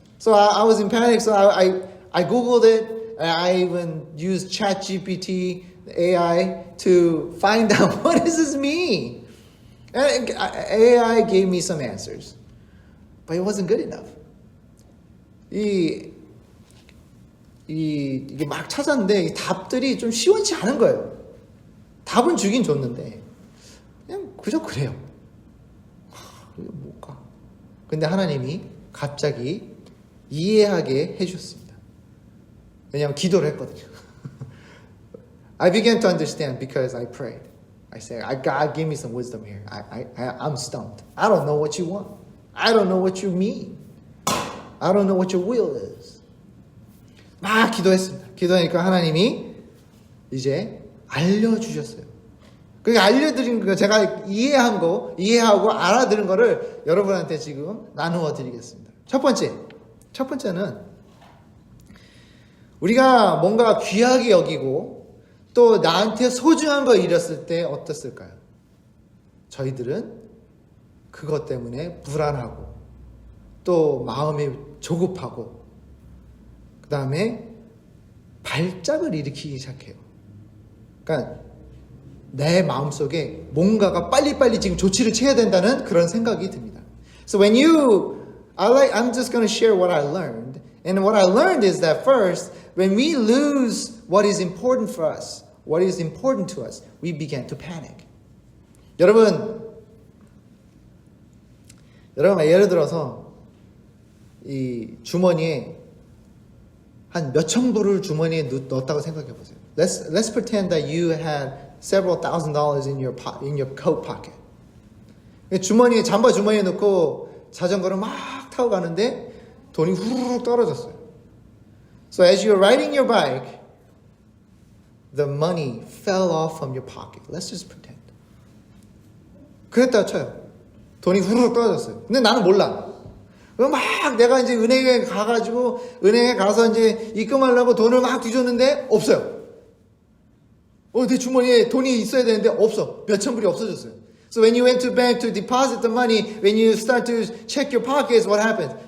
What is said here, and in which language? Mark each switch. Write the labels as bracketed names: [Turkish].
[English] So I was in panic, so I Googled it, and I even used Chat GPT, AI, to find out what does this mean. And AI gave me some answers, but it wasn't good enough. [Korean] 이게 막 찾았는데 이 답들이 좀 시원치 않은 거예요. 답은 주긴 줬는데 그냥 그저 그래요. 이게 뭘까? 근데 하나님이 갑자기 이해하게 해주셨습니다. 왜냐하면 기도를 했거든요. [English] I began to understand because I prayed. I said, God, give me some wisdom here. I'm stumped. I don't know what you want. I don't know what you mean. I don't know what your will is. [Korean] 막 기도했습니다. 기도하니까 하나님이 이제 알려주셨어요. 그러니까 알려드린 거, 제가 이해하고 알아들은 거를 여러분한테 지금 나누어 드리겠습니다. 첫 번째는 우리가 뭔가 귀하게 여기고 또 나한테 소중한 거 잃었을 때 어땠을까요? 저희들은 그것 때문에 불안하고 또 마음이 조급하고 그 다음에 발작을 일으키기 시작해요. 그러니까 내 마음속에 뭔가가 빨리빨리 지금 조치를 취해야 된다는 그런 생각이 듭니다. [English] So I'm just going to share what I learned. And what I learned is that first, when we lose what is important for us, what is important to us, we begin to panic. [Korean] 여러분 예를 들어서 이 주머니에 한 몇천 불을 주머니에 넣었다고 생각해 보세요. [English] Let's pretend that you had several $1,000s in your coat pocket. [Korean] 잠바 주머니에 넣고 자전거를 막 타고 가는데 돈이 후루룩 떨어졌어요. [English] So as you're riding your bike, the money fell off from your pocket. Let's just pretend. [Korean] 그랬다 쳐요. 돈이 후루룩 떨어졌어요. 근데 나는 몰라. 그럼 막 내가 이제 은행에 가가지고 은행에 가서 이제 입금하려고 돈을 막 뒤졌는데 없어요. 내 주머니에 돈이 있어야 되는데 없어. 몇천 불이 없어졌어요. [English] So when you went to bank to deposit the money, when you start to check your pockets, what happens?